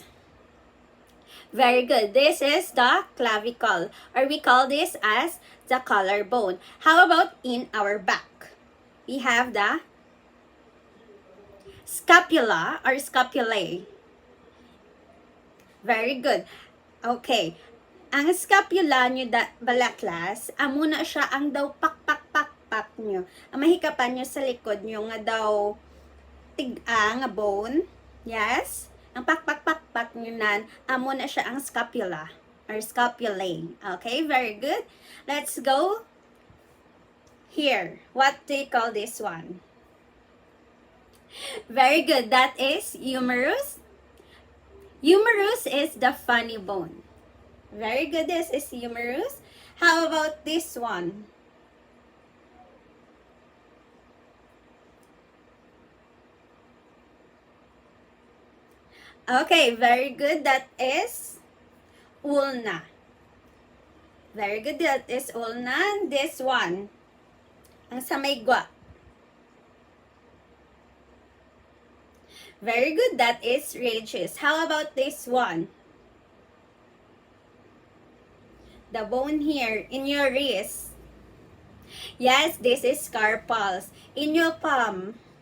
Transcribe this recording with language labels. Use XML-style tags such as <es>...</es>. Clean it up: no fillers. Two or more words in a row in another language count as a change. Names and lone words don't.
<en>Very good. This is the clavicle, or we call this as the collarbone. How about in our back? We have the scapula or scapulae. Very good. Okay.</en> <hil>Ang scapula nyo bala class, amo na siya ang daw pak nyo. Ang mahikapan nyo sa likod nyo nga daw tig-a nga bone.</hil> <en>Yes?</en> <hil>Ang pak nyo nan, amo na siya ang scapula.</hil> <en>or scapulae. Okay, very good. Let's go here. What do you call this one? Very good. That is humerus. Humerus is the funny bone. Very good. This is humerus. How about this one? Okay, very good. That is ulna. Very good. That is ulna. This one,</en> <hil>ang sa may gwa.</hil> <en>Very good. That is radius. How about this one? The bone here in your wrist. Yes, this is carpals. In your palm.</en>